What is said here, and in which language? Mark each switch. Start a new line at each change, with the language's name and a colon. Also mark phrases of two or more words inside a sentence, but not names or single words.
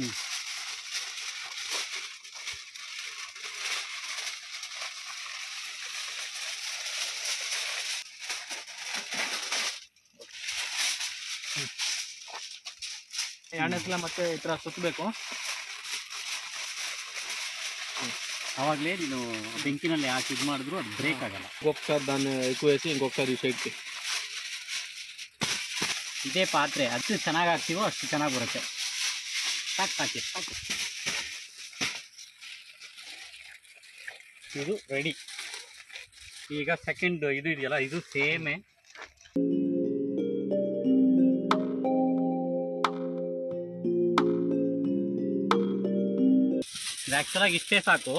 Kannada: ಎರಡನೇ ಸಲ ಮತ್ತೆ ಈ ಥರ ಸುತ್ತಬೇಕು. ಆವಾಗಲೇ ನೀನು ಬೆಂಕಿನಲ್ಲಿ ಹಾಕಿ ಇದು ಮಾಡಿದ್ರು ಅದು ಬ್ರೇಕ್ ಆಗಲ್ಲ.
Telugu: ఇంకొకసారి దాన్ని ఎక్కువ వేసి ఇంకొకసారి ఈ సైడ్కి.
Kannada: ಇದೇ ಪಾತ್ರೆ ಅಷ್ಟು ಚೆನ್ನಾಗಿ ಹಾಕ್ತೀವೋ ಅಷ್ಟು ಚೆನ್ನಾಗಿ ಬರುತ್ತೆ. ಸಾಕು. ಇದು ರೆಡಿ. ಈಗ ಸೆಕೆಂಡ್ ಇದು ಇದೆಯಲ್ಲ, ಇದು ಸೇಮೇ. ಇದು ಆ್ಯಕ್ಚುಲಾಗಿ ಇಷ್ಟೇ ಸಾಕು.